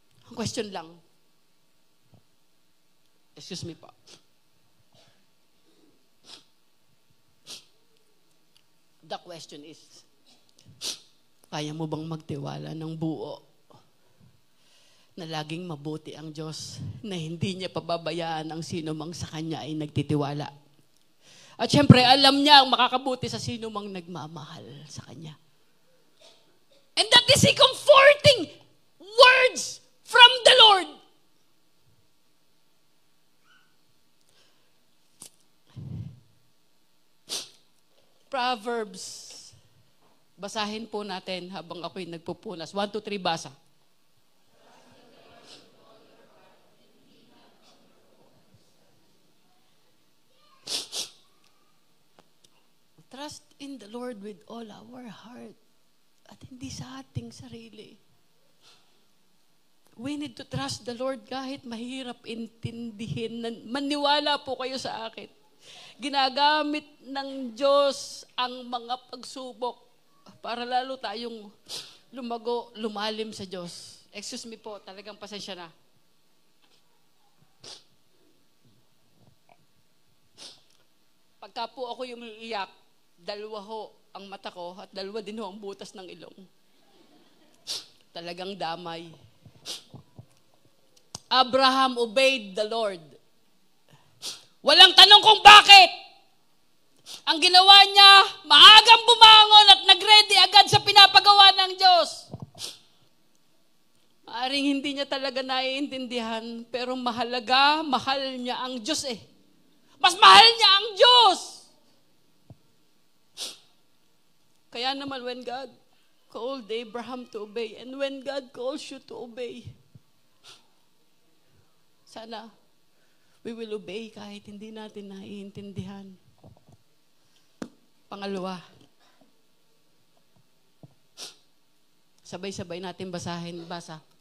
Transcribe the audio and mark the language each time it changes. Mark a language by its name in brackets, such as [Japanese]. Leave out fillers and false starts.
[Filipino] Ang question lang, [English] excuse me [Filipino] po, [English] the question is, [Filipino] kaya mo bang magtiwala ng buo na laging mabuti ang Diyos, na hindi niya pababayaan ang sino mang sa Kanya ay nagtitiwala? At syempre, alam niya ang makakabuti sa sino mang nagmamahal sa Kanya. [English] And that is a comforting words from the Lord. [Filipino] Proverbs. Basahin po natin habang ako'y nagpupunas. 1, 2, 3, basa. [English] Trust in the Lord with all our heart. [Filipino] At hindi sa ating sarili. [English] We need to trust the Lord [Filipino] kahit mahirap intindihin. Maniwala po kayo sa akin. Ginagamit ng Diyos ang mga pagsubok para lalo tayong lumalim sa Diyos. Excuse me po, talagang pasensya na. Pagka po ako yung iiyak, dalawa ho ang mata ko at dalawa din ho ang butas ng ilong. Talagang damay. [English] Abraham obeyed the Lord. [Filipino] Walang tanong kung bakit. Ang ginawa niya, maagang bumangon at nag-ready agad sa pinapagawa ng Diyos. Maaring hindi niya talaga naiintindihan, pero mahal niya ang Diyos eh. Mas mahal niya ang Diyos. [English] Kaya naman when God called Abraham to obey, and when God calls you to obey, sana we will obey [Filipino] kahit hindi natin naiintindihan. Pangalawa, sabay-sabay natin basahin. Basa.